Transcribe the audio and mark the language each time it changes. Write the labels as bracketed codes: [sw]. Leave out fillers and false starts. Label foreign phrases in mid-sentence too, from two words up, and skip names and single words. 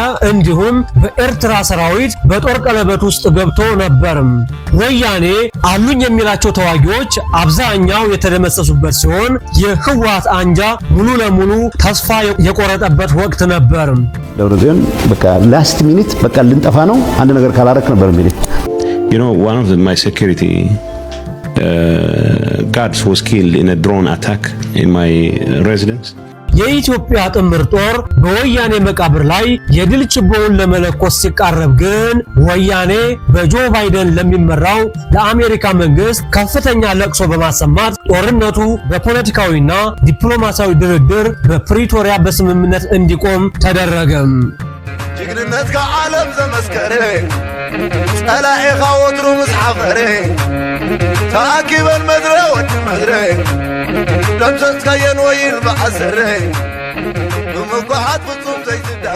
[am] እንዲሁም በኤርትራ ሰራዊት በጦር ቀለበት ውስጥ ገብቶ ነበር። ወያኔ አሉኝ የሚላቸው ተዋጊዎች አብዛኛው የተደመሰሱበት ሲሆን የህወሓት አንጃ ሙሉ ለሙሉ ተስፋ የቆረጠበት ወቅት ነበር። ደብረጽዮን በቃ [en] last minute [am] በቃ ልንጠፋ ነው አንድ ነገር ካላረክ ነበር የሚል [en] one of my security guards was killed in a drone attack in my residence. [am] የኢትዮጵያ ጥምር ጦር በወያኔ መቃብር ላይ የድል ችቦውን ለመለኮስ ሲቃረብ ግን ወያኔ በጆ ባይደን ለሚመራው ለአሜሪካ መንግስት ከፍተኛ ለቅሶ በማሰማት ጦርነቱ በፖለቲካዊና ዲፕሎማሲያዊ ድርድር በፕሪቶሪያ በስምምነት እንዲቆም ተደረገ። [ti] ጀግንነት ከዓለም ዘመስከረ ጸላኤኻ ወትሩ ምስሐፈረ ተአኪበን መድረ ወድ መድረ ደምሰስካየን ወይን በዓሰረ በመጓሃት ፍጹም ዘይትዳነ